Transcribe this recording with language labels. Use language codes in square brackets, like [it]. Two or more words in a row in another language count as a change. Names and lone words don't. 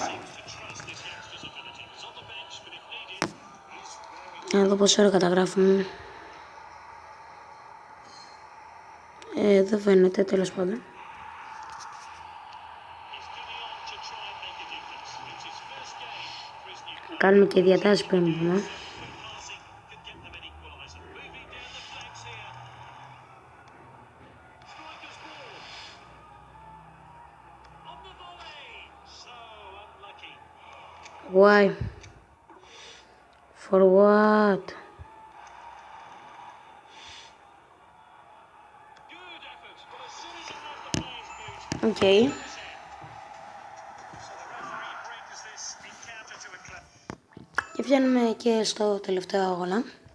[el] Να δω πόσο ώρα καταγράφουμε. Δεν φαίνεται, τέλος πάντων. Κάνουμε και διατάσεις πριν πούμε. [en] Why? For what? Okay. [el] Και φτάνουμε και στο τελευταίο αγώνα.